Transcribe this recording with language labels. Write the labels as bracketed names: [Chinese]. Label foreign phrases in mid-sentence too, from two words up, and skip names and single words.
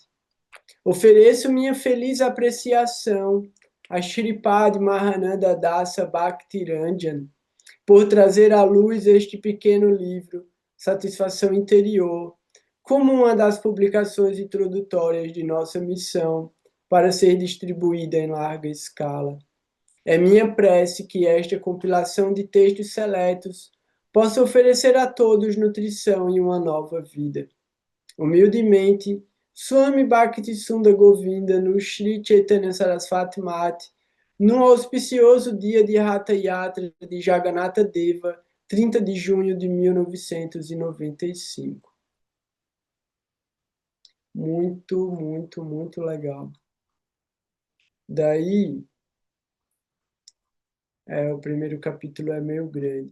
[Portuguese] Ofereço minha feliz apreciação a Shripad Mahananda Dasa Bhaktiranjan por trazer à luz este pequeno livro, Satisfação Interior, como uma das publicações introdutórias de nossa missão para ser distribuída em larga escala. É minha prece que esta compilação de textos seletos possa oferecer a todos nutrição e uma nova vida. Humildemente, Swami Bhakti Sundar Govinda no Sri Chaitanya Saraswati Mati, no auspicioso dia de Ratha Yatra de Jagannatha Deva, 30 de junho de 1995. Muito, muito, muito legal. Daí, o primeiro capítulo é meio grande.